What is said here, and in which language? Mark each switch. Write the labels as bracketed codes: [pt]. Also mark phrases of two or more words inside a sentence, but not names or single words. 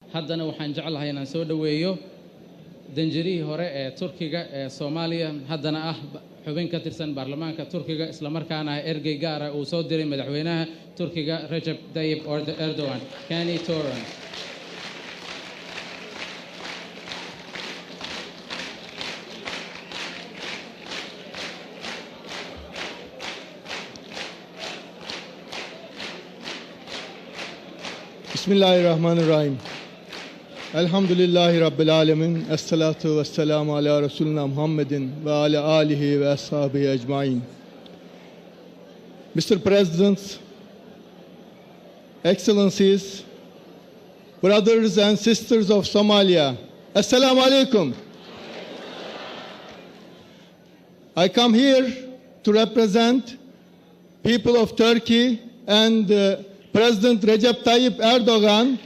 [so] haddana waxaan jeclahay inaan soo dhaweeyo danjirihii hore ee Turkiga ee Soomaaliya haddana ah xubin ka tirsan baarlamaanka Turkiga isla markaana ergey gaar ah uu soo diray madaxweynaha Turkiga Recep Tayyip Erdogan Kani Toran. [ar] بسم الله الرحمن الرحيم. الحمد لله رب العالمين. والصلاة والسلام على رسولنا محمد وعلى آله وأصحابه أجمعين. [en] Mr. President, Excellencies, brothers and sisters of Somalia, [ar] السلام عليكم. [en] I come here to represent people of Turkey and President Recep Tayyip Erdogan.